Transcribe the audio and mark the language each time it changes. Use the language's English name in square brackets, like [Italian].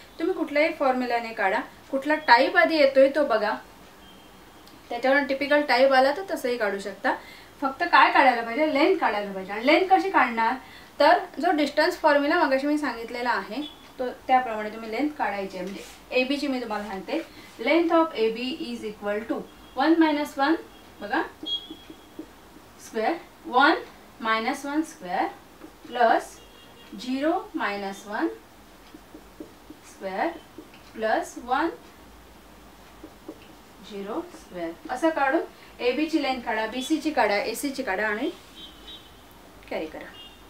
[Marathi] तुम्ही कुठल्याही फॉर्म्युलाने काढा. कुठला टाईप आधी येतोय तो बघा, त्याच्यावर टिपिकल टाईप आला तर तसंही काढू शकता. फक्त काय काढायला पाहिजे, लेंथ काढायला पाहिजे. आणि लेंथ कशी काढणार तर जो डिस्टन्स फॉर्म्युला मगाशी मी सांगितलेला आहे तो त्याप्रमाणे तुम्ही लेंथ काढायची आहे. म्हणजे AB ची मी तुम्हाला सांगते. [English] length of AB is equal to 1 - 1 [Marathi] बघा [English] Square, 1 - 1 square plus 0 - 1 square plus 1 0 square. [Marathi] असं काढून AB ची लेंथ काढा, BC ची काढा, AC ची काढा आणि कॅरी करा.